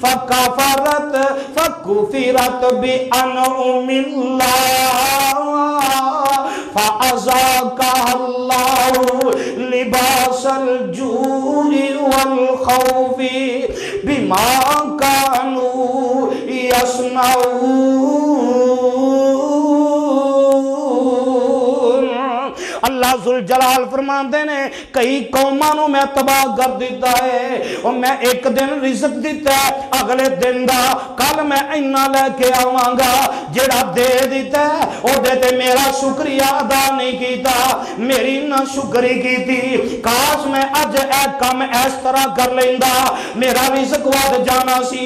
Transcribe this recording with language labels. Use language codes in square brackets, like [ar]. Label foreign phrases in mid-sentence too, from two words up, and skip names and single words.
[ar] فَكُفِرَتْ بِأَنْعُمِ اللَّهِ فَأَذَاقَهَا اللَّهُ لِبَاسَ الْجُوعِ وَالْخَوْفِ بِمَا كَانُوا يَصْنَعُونَ۔ [pa] اللہ ذوالجلال فرماندے نے کئی قوماں نو میں تباہ کر دیتا ہے، اور میں ایک دن رزق دیتا ہے اگلے دن دا کل میں اینا لے کے آواں گا، جڑا دے دیتا ہے او دے تے میرا شکریہ ادا نہیں کیتا، میری نہ شکری کیتی، کاش میں اج اے کم اس طرح کر لیندا میرا رزق ود جانا سی۔